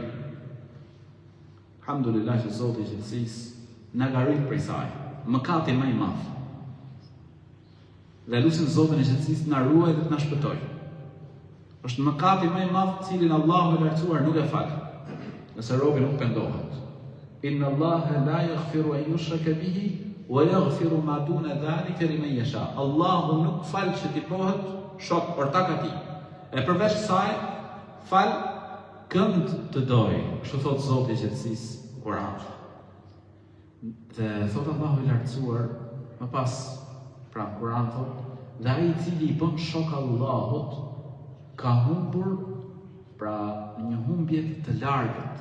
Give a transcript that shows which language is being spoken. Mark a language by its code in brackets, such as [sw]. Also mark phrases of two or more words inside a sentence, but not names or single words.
[sq] Alhamdulillah që Zoti i gjithësisë na garit prej saj, mëkati më i madh. Dhe lutim Zotin e gjithësisë na ruaj dhe të na shpëtojë. Është mëkati më i madh cilin Allahu i lartësuar nuk e fal, nëse robi nuk pendohet. [ar] إن الله لا يغفر أن يشرك به ويغفر ما دون ذلك لمن يشاء. [sq] Allahu nuk fal që t'i bëhet shok ortak atij. E përveç kësaj fal kënd të doj, kështu thot Zoti i gjithësisë Kur'an. Dhe thot Allahu i lartësuar më pas pra Kur'an thot, dhe ai i cili i bën shok Allahut ka humbur pra një humbje të largët.